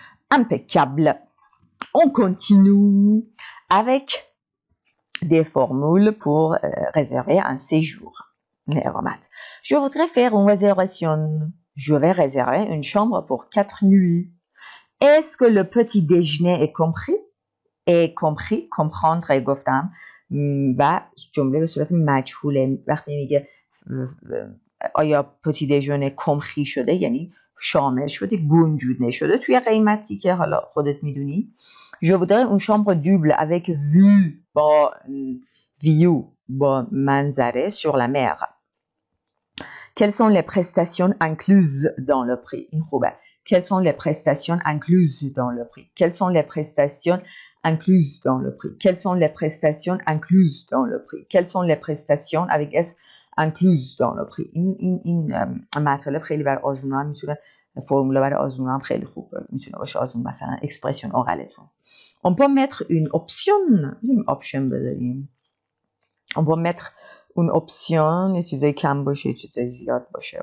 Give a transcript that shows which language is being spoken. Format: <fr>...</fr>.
<fr>Impeccable. On continue avec des formules pour réserver un séjour. Je voudrais faire une réservation. Je vais réserver une chambre pour 4 nuits. Est-ce que le petit déjeuner est compris? Est compris.</fr> <fa>comprendre گفتم و جمله به صورت مجهوله وقتی میگه آیا پتی دژونه کمخی شده یعنی شامل شده گنجود نشده توی قیمتی که حالا خودت میدونی.</fa> <fr>Je voudrais une chambre double avec vue</fr> <fa>با view با منظره</fa> <fr>sur la mer. Quelles sont les prestations incluses dans le prix؟</fr> <fa>این خوبه.</fa> <fr>Quelles sont les prestations incluses dans le prix؟ Quelles sont les prestations incluses dans le prix؟ Quelles sont les prestations incluses dans le prix؟ Quelles sont les prestations avec S incluses dans le prix؟</fr> <fa>این مطالب خیلی برای آزمون هم میتونه فرموله برای آزمون هم خیلی خوب میتونه باشه. آزمون مثلا اکسپرسیون اورالتون.</fa> <fr>On peut mettre une option. option</fr> <fa>بذاریم.</fa> <fr>On peut mettre une option</fr> <fa>یه چیزای کم باشه یه چیزای زیاد باشه.</fa>